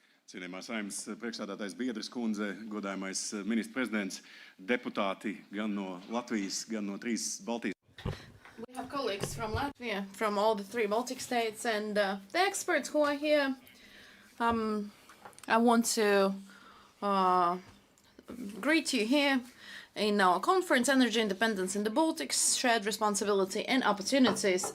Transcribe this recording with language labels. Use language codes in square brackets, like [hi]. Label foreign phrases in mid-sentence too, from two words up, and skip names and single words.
[lv] Cienījamā Saeimas priekšsēdētājs Biedras kundze, godājamais ministrs prezidents, deputāti gan no Latvijas, gan no 3 Baltijas. [en] We have colleagues from Latvia, from all the 3 Baltic states, and the experts who are here. I want to greet you here in our conference, Energy Independence in the Baltics, Shared Responsibility and Opportunities.